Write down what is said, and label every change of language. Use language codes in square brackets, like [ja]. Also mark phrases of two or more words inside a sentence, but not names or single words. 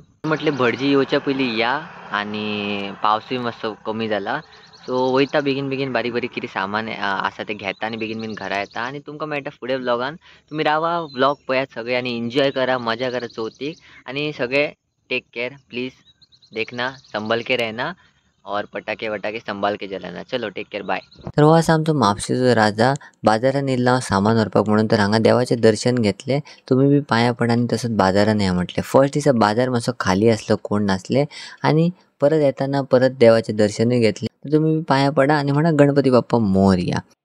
[kok] म्हटलें भटजी येवच्या पयलीं या. आनी पावसूय मातसो कमी जाला, सो वयता बेगीन बेगीन बारीक बारीक कितें सामान आसा तें घेता आनी बेगीन बेगीन घरा येता. आनी तुमकां मेळटा फुडें व्लॉगान. तुम्ही रावा, व्लॉग पळयात सगळे आणि एन्जॉय करा, मजा करा चौथीक. आणि सगळे [en] take care please. [hi] देखना संभल के रहना और पटाके वटाके संभाल के जलाना. [en] चलो take care, bye. [kok] तर हो असा आमचो म्हापशेचो राजा बाजारान येयला सामान व्हरपाक म्हणून. तर हांगा देवाचें दर्शन घेतलें. तुमी बी पांया पडा आनी तसोच बाजारान या म्हटलें. फर्स्ट दिसा बाजार मातसो खाली आसलो, कोण नासले. आनी परत येताना परत देवाचें दर्शनूय घेतलें. तर तुमी बी पांया पडा आनी म्हणा गणपती बाप्पा मोरया.